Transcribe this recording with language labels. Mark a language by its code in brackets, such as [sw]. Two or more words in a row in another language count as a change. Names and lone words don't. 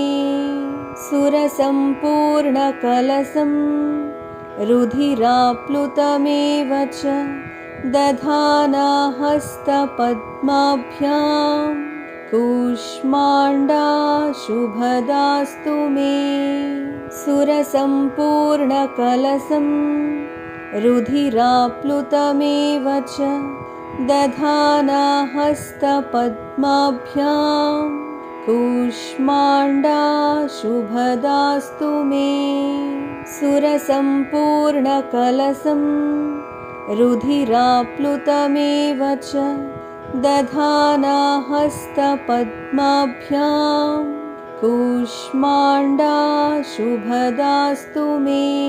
[sa] సుర సంపూర్ణ కలసం రుధిరాప్లుతమేవ చ దధానా హస్త పద్మాభ్యాం కూష్మాండా శుభదాస్తు మే. సుర సంపూర్ణ కలసం रुधिराप्लुतमेव च दधाना हस्तपद्माभ्यां कूष्माण्डा शुभदास्तु मे। सुरसम्पूर्णकलशं रुधिराप्लुतमेव च दधाना हस्तपद्माभ्यां कूष्माण्डा शुभदास्तु मे।